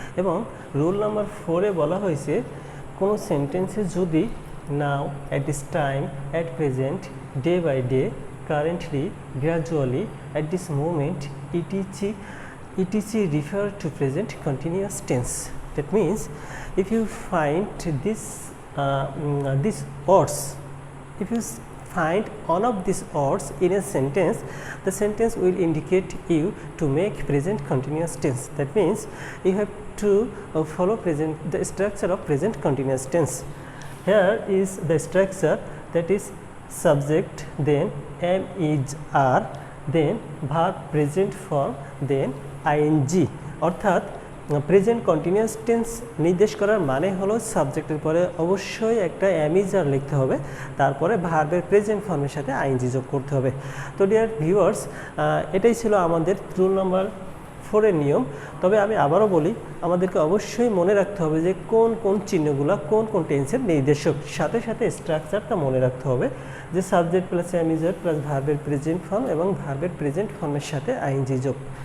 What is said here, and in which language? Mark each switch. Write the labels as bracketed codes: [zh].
[bn] এবং rule number 4-এ বলা হয়েছে কোনো সেন্টেন্সে যদি [en] Now, at this time, at present, day by day, currently, gradually, at this moment, etc refer to present continuous tense. That means if you find these words, if you find one of these words in a sentence, the sentence will indicate you to make present continuous tense. That means you have to follow the structure of present continuous tense. Here is the structure, that is subject, then am, is, are, then verb present form, then ing। [bn] অর্থাৎ present continuous tense নির্দেশ করার মানে হলো সাবজেক্টের পরে অবশ্যই একটা M is আর লিখতে হবে, তারপরে ভার্বের প্রেজেন্ট ফর্মের সাথে আইএনজি যোগ করতে হবে। তো ডিয়ার ভিউয়ার্স, এটাই ছিল আমাদের রুল নাম্বার 4-এর নিয়ম। তবে আমি আবারও বলি, আমাদেরকে অবশ্যই মনে রাখতে হবে যে কোন কোন চিহ্নগুলো কোন কোন টেন্সের নির্দেশক, সাথে সাথে স্ট্রাকচারটা মনে রাখতে হবে যে subject plus M is আর plus ভার্বের প্রেজেন্ট ফর্ম এবং ভার্বের প্রেজেন্ট ফর্মের সাথে আইএনজি যোগ।